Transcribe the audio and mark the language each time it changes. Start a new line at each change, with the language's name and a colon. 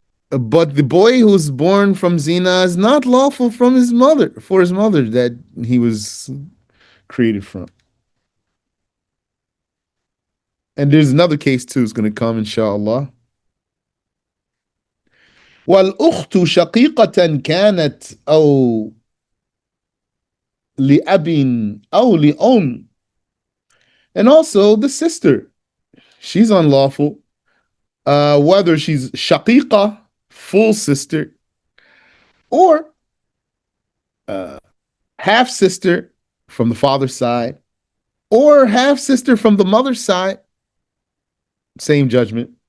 English: But the boy who's born from zina is not lawful from his mother, for his mother that he was created from. And there's another case too, is going to come, inshallah.
Arabic: والأخت شقيقة كانت أو لأب أو لأم.
English: And also the sister, she's unlawful, whether she's shaqiqa, full sister, or half sister from the father's side, or half sister from the mother's side. Same judgment.